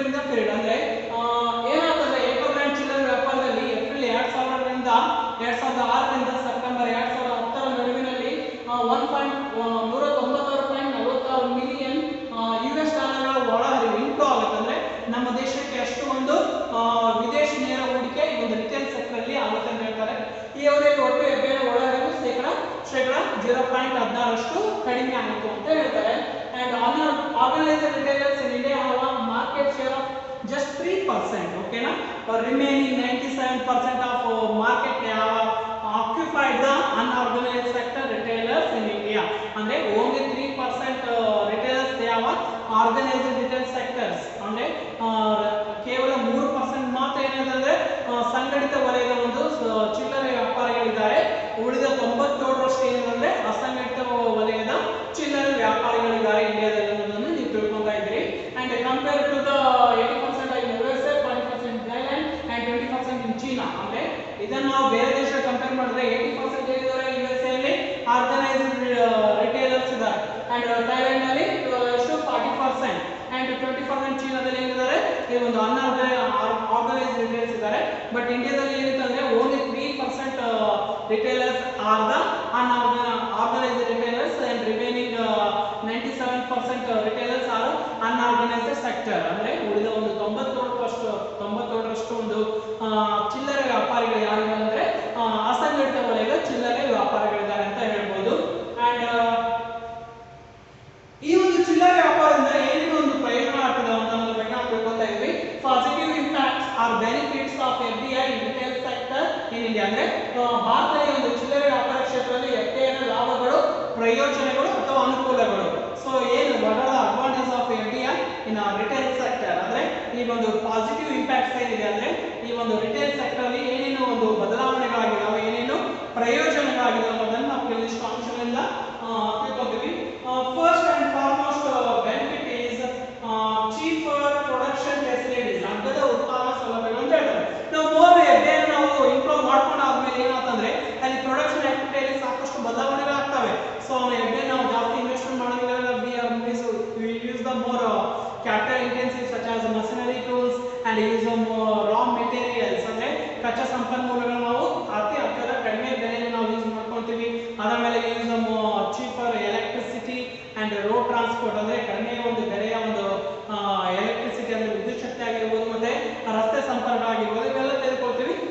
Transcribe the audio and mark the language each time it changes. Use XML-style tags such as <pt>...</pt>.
<kn>Period ಅಂದ್ರೆ ಏನಾಗ್ತದೆ ಏಕೋ ಬ್ರ್ಯಾಂಡ್ ಚಿಲ್ಲರೆ ವ್ಯಾಪಾರದಲ್ಲಿ ಏಪ್ರಿಲ್ 2000ರಿಂದ 2006ರಿಂದ ಸೆಪ್ಟೆಂಬರ್ 2010ರ ನಡುವಿನಲ್ಲಿ 196.46 ಮಿಲಿಯನ್ ಯುಎಸ್ ಡಾಲರ್ಗಳ ಒಳಹರಿವು ಇಂಟು ಆಗುತ್ತೆ. ಅಂದ್ರೆ ನಮ್ಮ ದೇಶಕ್ಕೆ ಅಷ್ಟು ಒಂದು ವಿದೇಶಿ ನೇರ ಹೂಡಿಕೆ ಈ ಒಂದು ರಿಟೇಲ್ ಸೆಕ್ಟರ್ ಅಲ್ಲಿ ಆಗುತ್ತೆ ಅಂತ ಹೇಳ್ತಾರೆ. ಈ ಅವಧಿಯಲ್ಲಿ ಒಟ್ಟು ಎಫ್ಡಿಐ ಒಳಹರಿವು ಶೇಕಡ 0.16 ಕಡಿಮೆ ಆಯಿತು ಅಂತ ಹೇಳ್ತಾರೆ.</kn> <en>And organized retailers in India have a market share of just 3%. Okay, na? Remaining 97% of market have occupied the unorganized sector retailers in India. And only 3% retailers they have organized retail sectors.</en> <kn>And ಕೇವಲ 3% ಮಾತ್ರ ಏನಿದೆ ಸಂಘಟಿತ ವಲಯದ ಒಂದು ಚಿಲ್ಲರೆ ವ್ಯಾಪಾರಿಗಳಿದ್ದಾರೆ. ಉಳಿದ 97% ಏನಿದೆ ಅಸಂಘಟಿತ ವಲಯದ ಚಿಲ್ಲರೆ ವ್ಯಾಪಾರಿಗಳಿದ್ದಾರೆ ಇಂಡಿಯಾದಲ್ಲಿ ಅನ್ನೋದನ್ನು ನೀವು ತಿಳ್ಕೊಂತಾ ಇದ್ದೀರಿ.</kn> <en>And compare to the 80% in USA, 40% in Thailand and 20% in China.</en> <kn>ಅಂದ್ರೆ ಇದನ್ನು ನಾವು ಬೇರೆ ದೇಶ ಕಂಪೇರ್ ಮಾಡಿದ್ರೆ 80% ಏನಿದ್ದಾರೆ USA ಅಲ್ಲಿ ಆರ್ಗನೈಸ್ಡ್ ರಿಟೇಲರ್ಸ್ ಇದ್ದಾರೆ ಅಂಡ್ ಥೈಲ್ಯಾಂಡ್ ನಲ್ಲಿ ಎಷ್ಟು 40% ಅಂಡ್ 20% ಚೀನಾದಲ್ಲಿ ಏನಿದ್ದಾರೆ ಈ ಒಂದು ಆರ್ಗನೈಸ್ಡ್ ರಿಟೇಲರ್ಸ್ ಇದ್ದಾರೆ.</kn> <en>but</en> <kn>ಇಂಡಿಯಾದಲ್ಲಿ ಏನಿದೆ ಅಂದ್ರೆ</kn> <en>Only 3% retailers are the unorganized retailers and remaining 97% retailers are unorganized sector.</en> <kn>ಅಂದ್ರೆ ಉಳಿದ ಒಂದು 97% ಒಂದು ಚಿಲ್ಲರೆ ವ್ಯಾಪಾರಿಗಳು ಯಾರಿದ್ದಾರೆ ಅಂದ್ರೆ ಅಸಂಘಟಿತ ವಲಯದ ಚಿಲ್ಲರೆ ವ್ಯಾಪಾರಿಗಳಿದ್ದಾರೆ ಅಂತ ಹೇಳ್ಬೋದು. ಅಂಡ್ ಈ ಒಂದು ಚಿಲ್ಲರೆ ವ್ಯಾಪಾರದಿಂದ ಏನೇನು ಒಂದು ಪ್ರಯೋಜನ ಆಗ್ತದೆ ಅಂತ ಅನ್ನೋದ್ರ ಬಗ್ಗೆ ನಾವು ತಿಳ್ಕೊತಾ ಇದ್ವಿ.</kn> <en>Positive impacts or benefits of FDI in retail sector in India.</en> <kn>ಅಂದ್ರೆ ಭಾರತದ ಒಂದು ಚಿಲ್ಲರೆ ವ್ಯಾಪಾರ ಕ್ಷೇತ್ರದಲ್ಲಿ ಎಫ್ಡಿಐ ನ ಲಾಭಗಳು, ಪ್ರಯೋಜನಗಳು ಅಥವಾ ಅನುಕೂಲಗಳು. ಸೊ ಏನು</kn> <en>what are the advantage of FDI in retail sector</en> <kn>ಅಂದ್ರೆ ಈ ಒಂದು ಪಾಸಿಟಿವ್ ಇಂಪ್ಯಾಕ್ಟ್ಸ್ ಏನಿದೆ ಅಂದ್ರೆ ಈ ಒಂದು ರಿಟೇಲ್ ಸೆಕ್ಟರ್ ಅಲ್ಲಿ ಏನೇನು ಒಂದು ಬದಲಾವಣೆಗಳಾಗಿದಾವೆ, ಏನೇನು ಪ್ರಯೋಜನಗಳಾಗಿದಾವೆ ಅನ್ನೋದನ್ನ ನಾವು ಕೆಲವಿಷ್ಟು ಅಂಶಗಳಿಂದ ತಿಳ್ಕೊತೀವಿ.</kn> <en>First and foremost benefit is cheaper production facilities.</en> <kn>ಅಗ್ಗದ ಉತ್ಪಾದನಾ ಸೌಲಭ್ಯಗಳು ಅಂತ ಹೇಳ್ತಾರೆ. ನಾವು ಮೋರ್ ಎಫ್ಡಿಐ ನಾವು ಇಂಪ್ರೂವ್ ಮಾಡ್ಕೊಂಡು ಆದ್ಮೇಲೆ ಏನಾಗ್ತಂದ್ರೆ ಅಲ್ಲಿ ಪ್ರೊಡಕ್ಷನ್ ಆಕ್ಟಿವಿಟಿಯಲ್ಲಿ ಸಾಕಷ್ಟು ಬದಲಾವಣೆಗಳಾಗ್ತವೆ.</kn> <en>so FDI</en> <kn>ನಾವು ಜಾಸ್ತಿ ಇನ್ವೆಸ್ಟ್ಮೆಂಟ್ ಮಾಡೋದ್ರಿಂದ</kn> <en>we use the more capital intensive such as machinery tools and use of raw materials.</en> <kn>ಅಂದ್ರೆ ಕಚ್ಚಾ ಸಂಪನ್ಮೂಲಗಳನ್ನು ನಾವು ಅತಿ ಕಡಿಮೆ ಬೆಲೆಯಲ್ಲಿ ನಾವು ಯೂಸ್ ಮಾಡ್ಕೊಳ್ತೀವಿ. ಅದರ ಮೇಲೆ</kn> <en>use of cheaper electricity and road transport</en> <kn>ಅಂದ್ರೆ ಕಡಿಮೆ ಒಂದು ಬೆಲೆಯ ಒಂದು ಎಲೆಕ್ಟ್ರಿಸಿಟಿ ಅಂದ್ರೆ ವಿದ್ಯುತ್ ಶಕ್ತಿ ಆಗಿರ್ಬೋದು ಮತ್ತೆ ರಸ್ತೆ ಸಂಪರ್ಕ ಆಗಿರ್ಬೋದು ಇವೆಲ್ಲ ತೆಗೆದುಕೊಳ್ತೀವಿ.</kn>